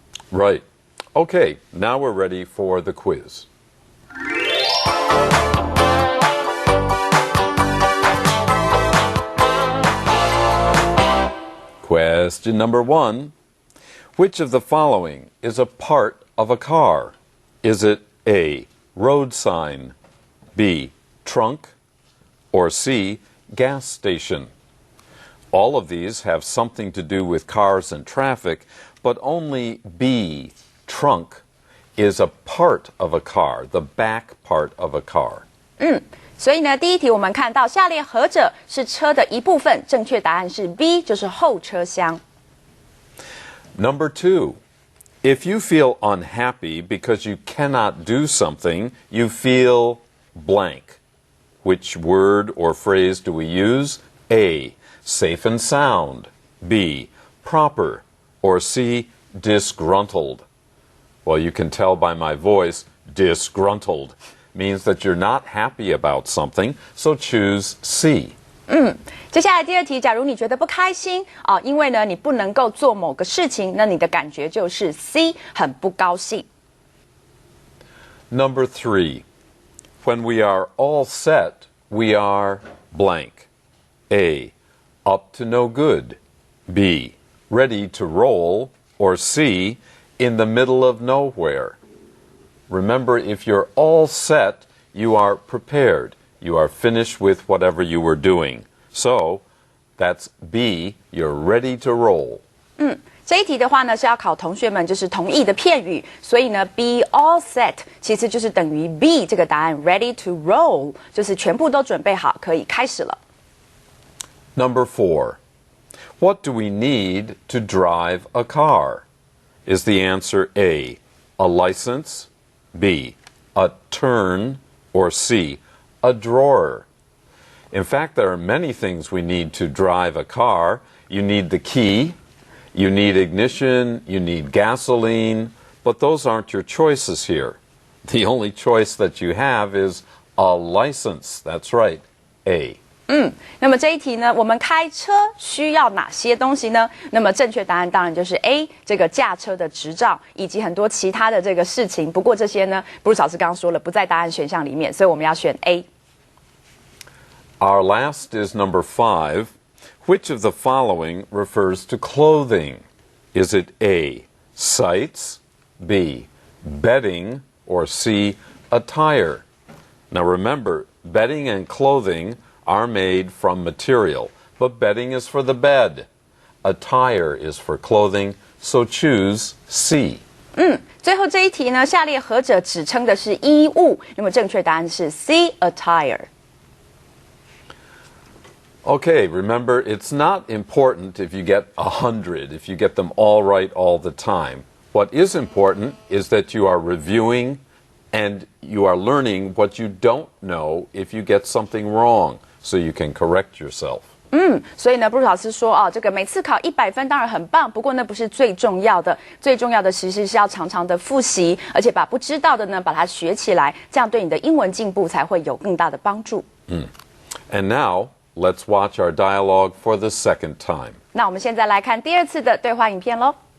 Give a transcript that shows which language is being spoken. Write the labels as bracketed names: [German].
[English] Right. Okay, now we're ready for the quiz. Question number 1. Which of the following is a part of a car? Is it A, road sign, B, trunk, or C, gas station? All of these have something to do with cars and traffic, but only B, trunk, is a part of a car, the back part of a car. [Chinese] 所以呢，第一题我们看到下列何者是车的一部分？正确答案是 B， 就是后车厢。 [English] Number 2. If you feel unhappy because you cannot do something, you feel blank. Which word or phrase do we use? A, safe and sound. B, proper. Or C, disgruntled. Well, you can tell by my voice, disgruntled means that you're not happy about something, so choose C. [Chinese] 接下来第二题，假如你觉得不开心因为呢你不能够做某个事情，那你的感觉就是 C， 很不高兴。 [English] Number 3. When we are all set, we are blank. A, up to no good. B, ready to roll. Or C, in the middle of nowhere. Remember, if you're all set, you are prepared. You are finished with whatever you were doing. So, that's B, you're ready to roll. [Chinese] 这一题的话呢是要考同学们就是同义的片语，所以呢 [English] be all set [Chinese] 其实就是等于 B 这个答案 [English] ready to roll， [Chinese] 就是全部都准备好，可以开始了。 [English] Number 4. What do we need to drive a car? Is the answer A, a license? B, a turn? Or C, a drawer? In fact, there are many things we need to drive a car. You need the key, you need ignition, you need gasoline, but those aren't your choices here. The only choice that you have is a license. That's right, A. [Chinese] 那么这一题呢，我们开车需要哪些东西呢？那么正确答案当然就是 A， 这个驾车的执照以及很多其他的这个事情。不过这些呢，布鲁斯老师刚刚说了不在答案选项里面，所以我们要选 A。 [English] Our last is number 5. Which of the following refers to clothing? Is it A, sights, B, bedding, or C, attire? Now remember, bedding and clothing are made from material, but bedding is for the bed. Attire is for clothing, so choose C. [Chinese] 最后这一题呢，下列何者指称的是衣物？那么正确答案是 C, attire。 [English] Okay, remember, it's not important if you get 100, if you get them all right all the time. What is important is that you are reviewing and you are learning what you don't know if you get something wrong, so you can correct yourself. [Chinese] 所以呢，布鲁斯老师说这个每次考100分当然很棒，不过那不是最重要的，最重要的其实是要常常的复习，而且把不知道的呢把它学起来，这样对你的英文进步才会有更大的帮助。 [English] And now, let's watch our dialogue for the second time. [Chinese] 那我们现在来看第二次的对话影片咯。